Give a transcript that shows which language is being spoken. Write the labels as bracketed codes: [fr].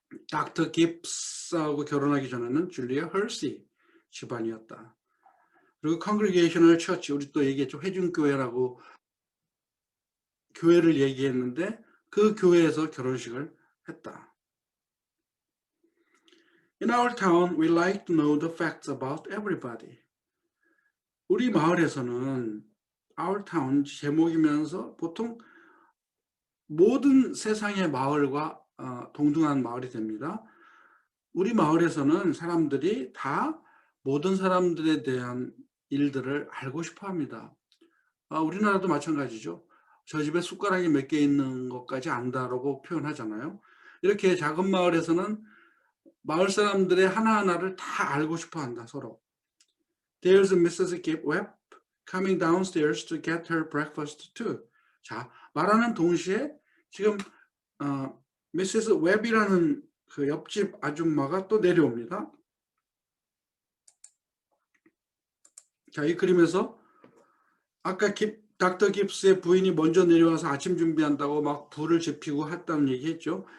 [ko] 닥터 깁스하고 결혼하기 전에는 줄리아 헐시 집안이었다. 그리고 Congregational Church, 우리 또 얘기했죠. 회중교회라고 교회를 얘기했는데 그 교회에서 결혼식을 했다. [en] In our town, we like to know the facts about everybody. [ko] 우리 마을에서는 Our Town 제목이면서 보통 모든 세상의 마을과 동등한 마을이 됩니다. 우리 마을에서는 사람들이 다 모든 사람들에 대한 일들을 알고 싶어 합니다. 우리나라도 마찬가지죠. 저 집에 숟가락이 몇 개 있는 것까지 안다라고 표현하잖아요. 이렇게 작은 마을에서는 마을 사람들의 하나하나를 다 알고 싶어 한다, 서로. [en] There's Mrs. Webb coming downstairs to get her breakfast too. [ko] 자, 말하는 동시에 지금 Mrs. Webb이라는 그 옆집 아줌마가 또 내려옵니다. 자, 이 그림에서 아까 닥터 깁스의 부인이 먼저 내려와서 아침 준비한다고 막 불을 지피고 했다는 얘기했죠.